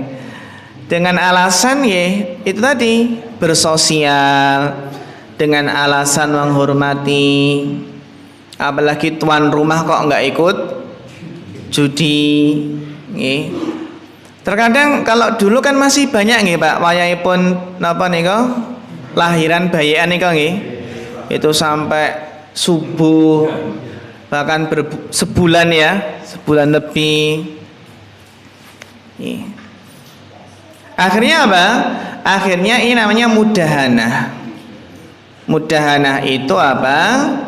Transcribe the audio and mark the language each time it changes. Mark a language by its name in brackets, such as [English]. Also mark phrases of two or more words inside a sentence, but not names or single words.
[Indonesian] Dengan alasan ya itu tadi, bersosial, dengan alasan menghormati. Apalagi tuan rumah kok nggak ikut judi nggih. Terkadang kalau dulu kan masih banyak nggih Pak, [Javanese] wayahipun napa nika [Indonesian] lahiran bayian [Javanese] nika nggih. [Indonesian] Itu sampai subuh, bahkan sebulan ya, sebulan lebih. Akhirnya apa? Akhirnya ini namanya mudahanah. Mudahanah itu apa?